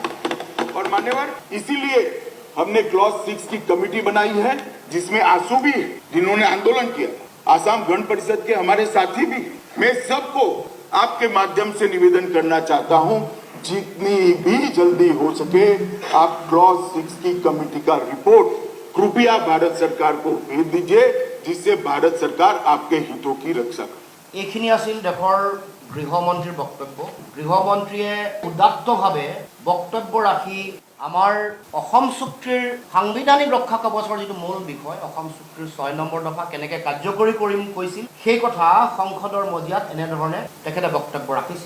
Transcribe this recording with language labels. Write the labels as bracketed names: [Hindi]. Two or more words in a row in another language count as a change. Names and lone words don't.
[Hindi] और मान्यवर, इसीलिए हमने क्लॉज 6 की कमेटी बनाई है जिसमें आंसू भी है जिन्होंने आंदोलन किया, आसाम गण परिषद के हमारे साथी भी। मैं सबको आपके माध्यम से निवेदन करना चाहता हूं, जितनी भी जल्दी हो सके आप क्लॉज 6 की कमेटी का रिपोर्ट कृपया भारत सरकार को भेज दीजिए, जिससे भारत सरकार आपके हितों की रक्षा करे। [Assamese] এইখিনি আছিল দেশৰ গৃহমন্ত্ৰীৰ বক্তব্য। গৃহমন্ত্ৰীয়ে উদাত্তভাৱে বক্তব্য ৰাখি আমাৰ অসম চুক্তিৰ সাংবিধানিক ৰক্ষা কৱচৰ যিটো মূল বিষয়, অসম চুক্তিৰ 6 নম্বৰ দফা কেনেকৈ কাৰ্যকৰী কৰিম কৈছিল, সেই কথা সংসদৰ মজিয়াত এনেধৰণে তেখেতে বক্তব্য ৰাখিছিল।